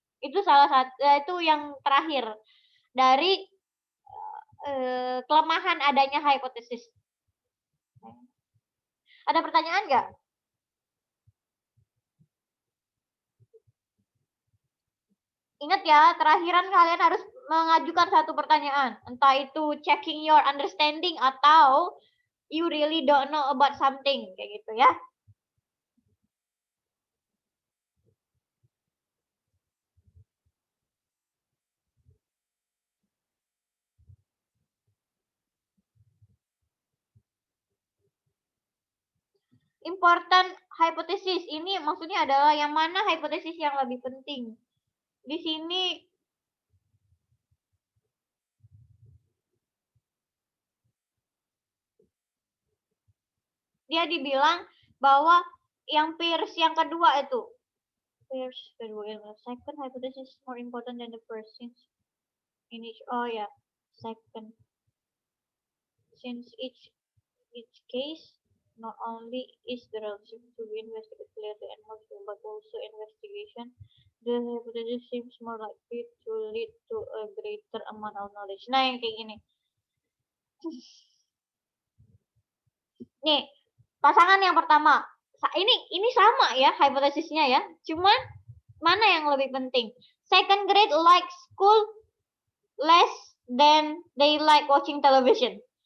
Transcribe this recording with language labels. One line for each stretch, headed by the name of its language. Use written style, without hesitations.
Indonesian: Itu salah satu, itu yang terakhir dari kelemahan adanya hipotesis. Ada pertanyaan nggak? Ingat ya, terakhiran kalian harus mengajukan satu pertanyaan. Entah itu
English: checking your understanding
Indonesian: atau
English: you really don't know about something.
Indonesian: Kayak gitu ya. Important hypothesis ini maksudnya adalah yang mana hipotesis yang lebih penting. Di sini dia dibilang bahwa yang Peirce yang kedua itu. Peirce kedua,
English: second hypothesis more important than the first since in each,
Indonesian: oh ya,
English: second. Since each case not only is the relationship to be investigated clearly and more clear, but also investigation, the hypothesis seems more likely to lead to a greater amount of knowledge.
Indonesian: Nah, yang kayak gini. Nih, pasangan yang pertama. Ini sama ya hipotesisnya ya. Cuman mana yang lebih penting?
English: Second grade like school less than they like watching television.